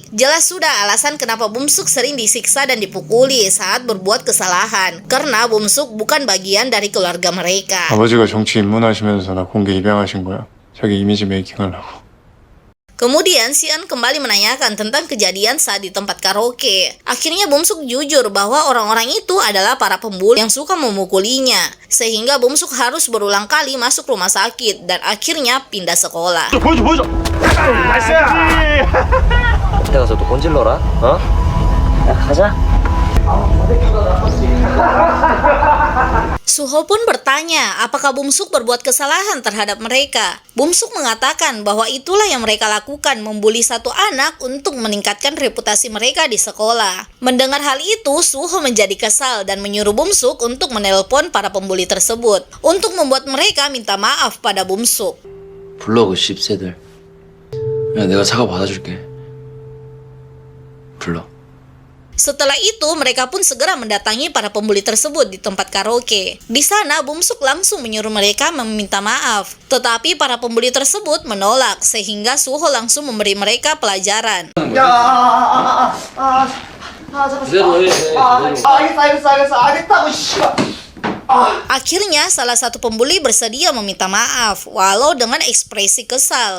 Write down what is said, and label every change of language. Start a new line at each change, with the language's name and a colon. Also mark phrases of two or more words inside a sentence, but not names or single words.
Indonesian: Jelas sudah alasan kenapa Bumsuk sering disiksa dan dipukuli saat berbuat kesalahan, karena Bumsuk bukan bagian dari keluarga mereka.
Korean: 아버지가 정치 입문하시면서 나 공개 입양하신 거야. 자기
English: image making
Korean: 하려고.
Indonesian: Kemudian Sian kembali menanyakan tentang kejadian saat di tempat karaoke. Akhirnya Bumsuk jujur bahwa orang-orang itu adalah para pembuli yang suka memukulinya, sehingga Bumsuk harus berulang kali masuk rumah sakit dan akhirnya pindah sekolah.
Korean: 보여줘. 그때 가서 또 꼰질러라. 어? 야, 가자.
Indonesian: Suho pun bertanya apakah Bumsuk berbuat kesalahan terhadap mereka. Bumsuk mengatakan bahwa itulah yang mereka lakukan, membuli satu anak untuk meningkatkan reputasi mereka di sekolah. Mendengar hal itu, Suho menjadi kesal dan menyuruh Bumsuk untuk menelpon para pembuli tersebut untuk membuat mereka minta maaf pada Bumsuk.
Korean: 불러, 그 씹새들. 야, 내가 사과 받아줄게. 불러.
Indonesian: Setelah itu, mereka pun segera mendatangi para pembuli tersebut di tempat karaoke. Di sana, Bumsuk langsung menyuruh mereka meminta maaf. Tetapi para pembuli tersebut menolak, sehingga Suho langsung memberi mereka pelajaran. Akhirnya, salah satu pembuli bersedia meminta maaf, walau dengan ekspresi kesal.